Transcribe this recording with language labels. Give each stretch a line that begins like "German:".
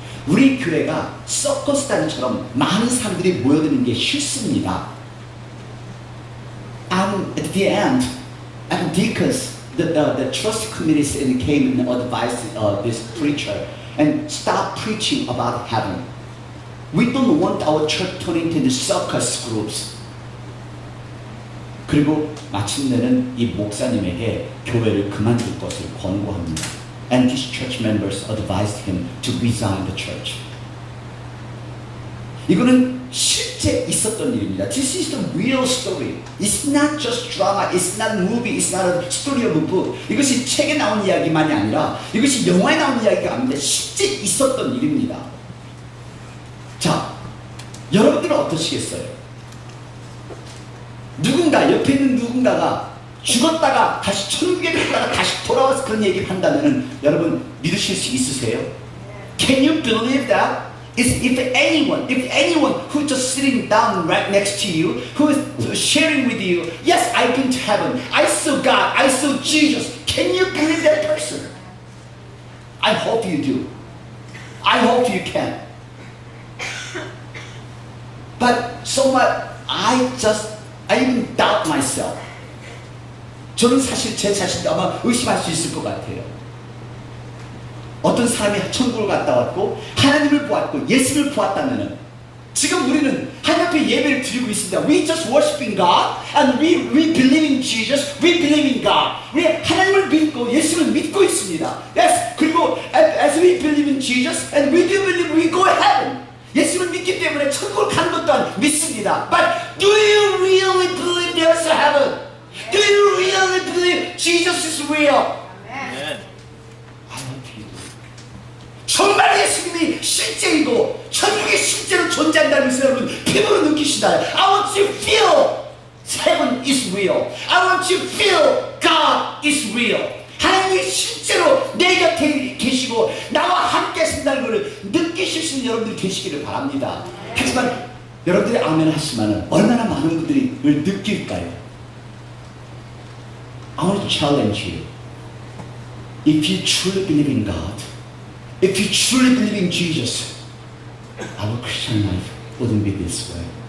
Korean: 우리 교회가 서커스단처럼 많은 사람들이 모여드는 게 싫습니다.
English: And at the end, and deacons the trust committees came and advised this preacher and stop preaching about heaven. We don't want our church turning into circus groups.
Korean: 그리고 마침내는 이 목사님에게 교회를 그만둘 것을 권고합니다.
English: And these church members advised him to resign the church.
Korean: 이거는 실제 있었던 일입니다.
English: This is the real story. It's not just drama. It's not movie. It's not a story of a book.
Korean: 이것이 책에 나온 이야기만이 아니라 이것이 영화에 나온 이야기가 아닙니다. 실제 있었던 일입니다. 자, 여러분들은 어떠시겠어요? 누군가 옆에 있는 누군가가 죽었다가 다시 천국에 갔다가 다시 돌아와서 그런 얘기를 한다면 여러분 믿으실 수 있으세요?
English: Can you believe that? If anyone who's just sitting down right next to you, who is sharing with you, yes, I've been to heaven, I saw God, I saw Jesus. Can you believe that person? I hope you do. I hope you can. But so much, I even doubt myself.
Korean: 저는 사실 제 자신도 아마 의심할 수 있을 것 같아요. 어떤 사람이 천국을 갔다 왔고 하나님을 보았고 예수를 보았다면 지금 우리는 하나님 앞에 예배를 드리고 있습니다.
English: We just worshiping God and we believe in Jesus. We believe in God.
Korean: 우리 하나님을 믿고 예수를 믿고 있습니다.
English: Yes.
Korean: 그리고
English: as we believe in Jesus and we do believe we go heaven.
Korean: 예수를 믿기 때문에 천국을 가는 것 또한 믿습니다.
English: But do you really believe there's a heaven? Do you really believe Jesus is real?
Korean: 정말 예수님이 실제이고 천국에 실제로 존재한다는 것을 여러분 피부로 느끼시나요?
English: I want you to feel heaven is real. I want you to feel God is real.
Korean: 하나님이 실제로 내 곁에 계시고 나와 함께 하신다는 것을 느끼실 수 있는 여러분들이 되시기를 바랍니다. 하지만 여러분들이 아멘 하시면 얼마나 많은 분들이 이걸 느낄까요?
English: I want to challenge you. If you truly believe in God, if you truly believe in Jesus, our Christian life wouldn't be this way.